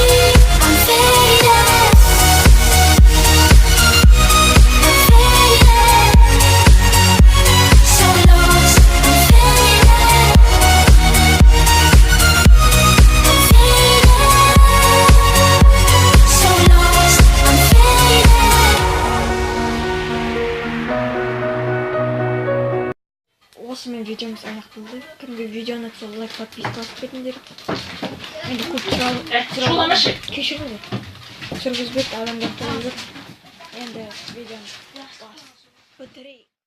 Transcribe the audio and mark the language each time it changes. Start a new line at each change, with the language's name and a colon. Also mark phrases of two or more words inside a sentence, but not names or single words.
English: I'm faded. I'm faded. So lost. I'm faded. I'm faded. So lost. I'm faded.
Kazakh: Осымен видеомыз аяқталды. Кімге видео ұнатса лайк, подписка басып кетіңдер. Енді көп кешіріңдер. Жүргізбек адамдар туралы. Енді видеоны бітірейік.